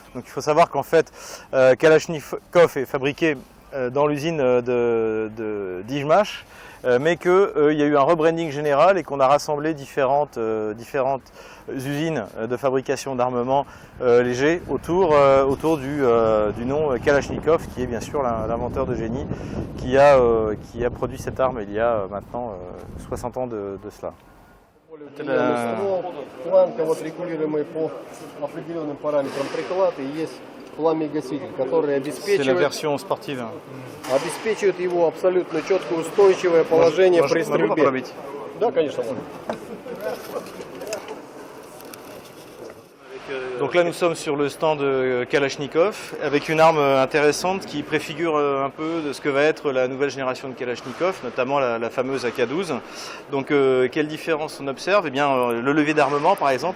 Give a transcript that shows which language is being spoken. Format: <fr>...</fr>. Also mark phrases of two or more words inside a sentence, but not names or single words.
<fr>Donc il faut savoir qu'en fait, Kalachnikov est fabriqué dans l'usine d'Ijmash, mais qu'il y a eu un rebranding général et qu'on a rassemblé différentes usines de fabrication d'armements légers autour du nom Kalachnikov, qui est bien sûr l'inventeur de génie qui a produit cette arme il y a maintenant 60 ans de cela.</fr> <ru>Планка вот регулируемый по определенным параметрам приклад и есть пламя-гаситель, который</ru> <fr>C'est la version sportive.</fr> <ru>обеспечивает его абсолютно четкое устойчивое положение при Могу стрельбе. попробовать? Да, конечно, можно.</ru> <fr>Donc là nous sommes sur le stand de Kalachnikov avec une arme intéressante qui préfigure un peu de ce que va être la nouvelle génération de Kalachnikov, notamment la fameuse AK-12. Donc quelle différence on observe? Eh bien le levier d'armement par exemple.</fr>